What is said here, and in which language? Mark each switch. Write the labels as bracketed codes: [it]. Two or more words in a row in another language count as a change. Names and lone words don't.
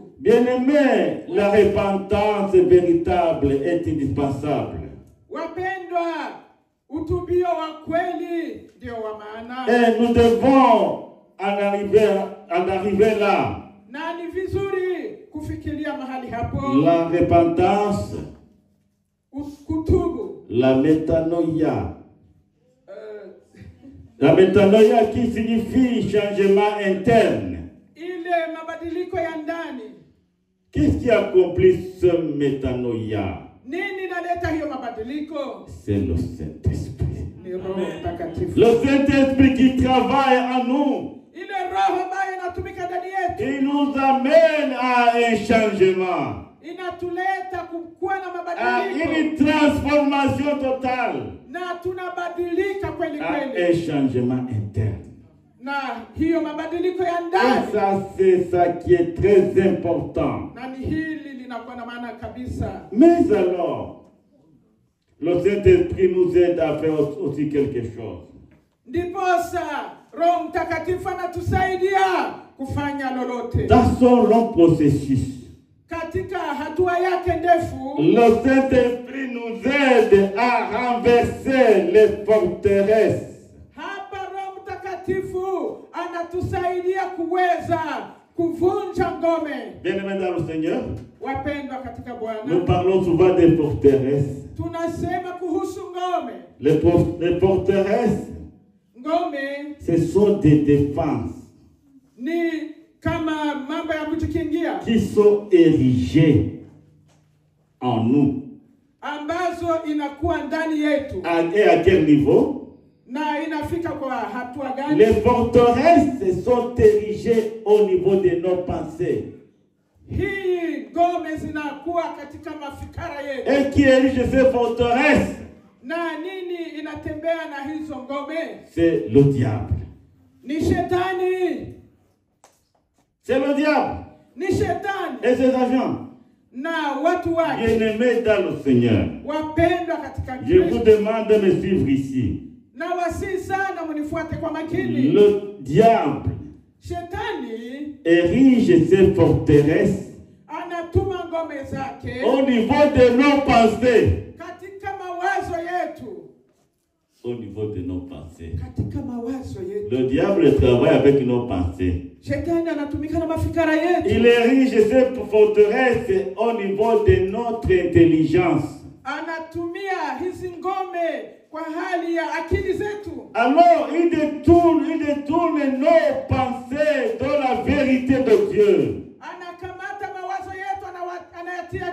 [fr] Bien-aimé, la repentance véritable est indispensable. [sw] Wapendwa, utubio wa kweli ndio wa maana. [fr] Et nous devons en arriver là. [sw] Na ni vizuri kufikiria mahali hapo. [fr] La repentance, [sw] Kutubu. [fr] la métanoïa. La métanoïa qui signifie changement interne. [sw] Ile mabadiliko ya ndani. [fr] Qu'est-ce qui accomplit ce métanoïa? [sw] Nini naleta hiyo mabadiliko? [fr] C'est le Saint-Esprit. [sw] Ni Roho Mtakatifu. [fr] Le Saint-Esprit qui travaille en nous. [sw] Ile roho ambayo inatumika ndani yetu. [fr] Il nous amène à un changement. [sw] inatuleta kuwa na à mabadiliko, [fr] une transformation totale, [sw] na tunabadilika kweli à kweli, [fr] un changement interne. [sw] na hiyo mabadiliko ya Et ndani, [fr] ça, c'est ça qui est très important. [sw] na ni hili linakuwa na maana kabisa. [fr] Mais alors, le Saint-Esprit nous aide à faire aussi quelque chose. [sw] Ndiposa Roho Mtakatifu anatusaidia kufanya lolote [fr] Dans son long processus, [sw] katika hatua yake ndefu. [fr] le Saint-Esprit nous aide à renverser les forteresses. [sw] Hapa Roho Mtakatifu anatusaidia kuweza kuvunja ngome. [fr] Bien-aimés dans le Seigneur, [sw] Wapendwa katika nous Bwana, [fr] parlons souvent des forteresses. [sw] tunasema kuhusu ngome. [fr] Les forteresses, [sw] Ngome [fr] ce sont des défenses [sw] ni kama mambo ya kujikingia [fr] qui sont érigées en nous. [sw] ambazo inakuwa ndani yetu. [fr] Et à quel niveau? [sw] Na inafika kwa hatua gani? [fr] Les forteresses sont érigées au niveau de nos pensées. [sw] Hii ngome zinakuwa katika mafikara yetu. [fr] Et qui érige ces forteresses? [sw] Na nini inatembea na hizo ngome? [fr] C'est le diable. [sw] Ni shetani. [fr] C'est le diable [sw] Ni shetani [fr] et ses agents. [sw] na watu wake. [fr] Bien-aimés dans le Seigneur, [sw] Wapendwa katika [fr] je vous Kristo, demande de me suivre ici. [sw] na wasi sana mnifuate kwa makini. [fr] Le diable [sw] Shetani [fr] érige ses forteresses [sw] anatuma ngome zake [fr] au niveau de nos pensées. [sw] katika mawazo yetu. [fr] Au niveau de nos pensées. [sw] Katika mawazo yetu. [fr] Le diable travaille avec nos pensées. [sw] Shetani anatumika na mafikara yetu. [fr] Il érige ses forteresses au niveau de notre intelligence. [sw] Anatumia hizi ngome kwa hali ya akili zetu. [fr] Alors, il détourne nos pensées dans la vérité de Dieu. [sw] Anakamata mawazo yetu anayatia